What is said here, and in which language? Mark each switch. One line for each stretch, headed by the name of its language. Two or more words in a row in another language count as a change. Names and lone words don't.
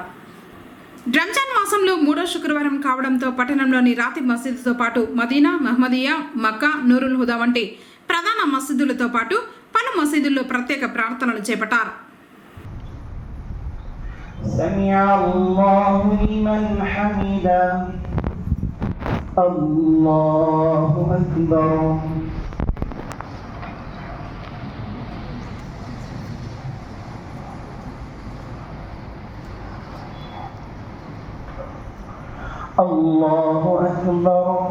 Telugu: రంజాన్ మాసంలో 3వ శుక్రవారం కావడంతో పట్టణంలోని రాతి మసీదుతో పాటు మదీనా, మహ్మదియా, మక్కా, నూరుల్ హుదా వంటి ప్రధాన మసీదులతో పాటు పలు మసీదుల్లో ప్రత్యేక ప్రార్థనలు చేపట్టారు.
Arabic: سمع الله لمن حمده الله أكبر الله أكبر